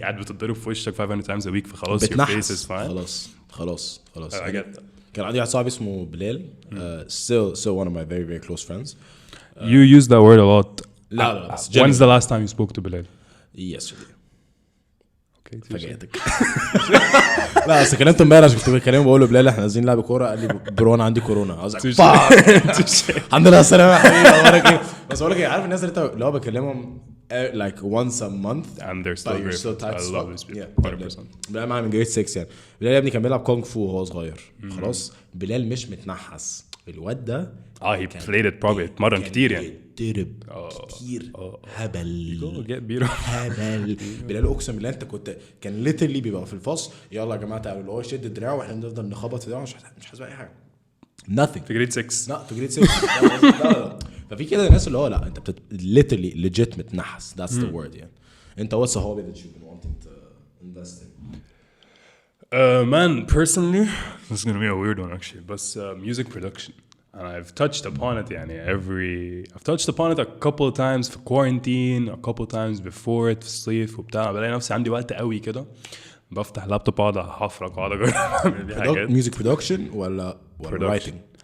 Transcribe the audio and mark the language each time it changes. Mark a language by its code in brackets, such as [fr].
[ar] قاعد بتضرب في وشك [en] 500 times a week, [ar] فخلاص [en] your face is fine. [ar] خلاص. [en] I get that. [ar] كان عندي واحد صاحبي اسمه بلال, [en] still one of my very very close friends. You use that word a lot. [ar] لا [en] When's the last time you spoke to Bilal? Yesterday. Okay. [ar] فاجأتك. لا بس كلمته امبارح, كنت بكلمه بقول له بلال احنا نازلين نلعب كوره, قال لي برو انا عندي كورونا. الحمد لله السلامه يا حبيبي, اخبارك ايه؟ بس بقول لك عارف الناس اللي هو بكلمهم [en] like once a month and they're still great. I love these people. 100%. [ar] بلال معايا من جريد 6 يعني. بلال يا ابني كان بيلعب كونغ فو وهو صغير. خلاص بلال مش متنحس الواد ده. [en] he played it probably [ar] اتمرن كتير يعني. يتدرب كتير هبل هبل. بلال اقسم بالله انت كنت كان ليترلي بيبقى في الفصل يلا يا جماعه تعالوا اللي هو يشد دراعه واحنا نفضل نخبط في دراعه مش حاسس باي حاجه. [en] nothing [ar] في جريد 6. لا في جريد 6 لا. ففي كده ناس اللي هو لا انت [en] literally legit [ar] متنحس. [en] that's the word [ar] يعني. انت [en] what's a hobby that you've been wanting to invest in? Man, personally, this is gonna be a weird one actually, but music production. And I've touched upon it [ar] يعني [en] I've touched upon it a couple of times for quarantine, a couple of times before it [ar] في الصيف وبتاع. بلاقي نفسي عندي وقت قوي كده بفتح لابتوب اقعد احفرك واقعد اجرب. [en] music production [ar] ولا [en] writing?